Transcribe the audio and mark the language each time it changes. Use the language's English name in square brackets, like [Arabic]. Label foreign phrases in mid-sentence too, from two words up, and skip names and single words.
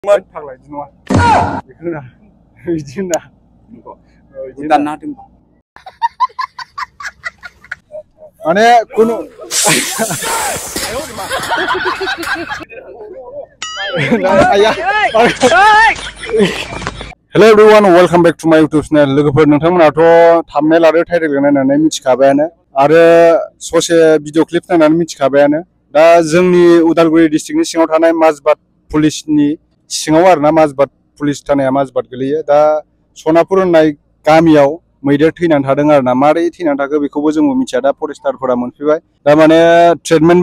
[Bodo] फाग्ला बिदि नङा बेखौना बिदि होनना दानना होदों माने खुनु [English] hello everyone welcome back to my YouTube channel [Bodo] लोगोफोर नोंथांमोनाथ' थाम्बनेल आरो टाइटेल नायनानै मिथिखाबायानो आरो ससे [English] video clip [Bodo] नायनानै मिथिखाबायानो दा जोंनि उदालगुरि डिस्ट्रिक्टनि सिङाव थानाय माजबाद पुलिसनि सिङाव आरोना माजबाद पुलिस थानाया माजबाद गोलैयो दा सनापुर होननाय गामियाव मैदेर थैनानै थादों आरोना मारै थैनानै थाखो बेखौबो जोंबो मिथिया दा फरेस्टारफोरा मोनफैबाय दा माने ट्रिटमेन्टबो